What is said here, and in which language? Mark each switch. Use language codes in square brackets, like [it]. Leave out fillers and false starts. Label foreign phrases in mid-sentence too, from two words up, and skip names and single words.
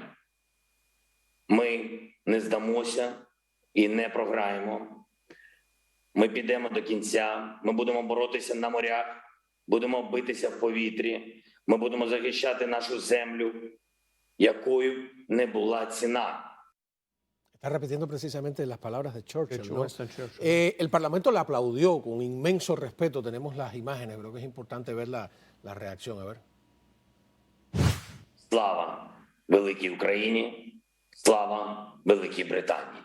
[uk] Ми не здамося і не програємо. Ми підемо до кінця, ми будемо боротися на морях, будемо битися в повітрі, ми будемо захищати нашу землю, якою не була ціна. [es] Está repitiendo precisamente las palabras de Churchill, ¿no? El Parlamento le aplaudió con inmenso respeto. Tenemos las imágenes, creo que es importante ver la reacción. A ver. [uk] Слава великій Україні, слава Великій Британії.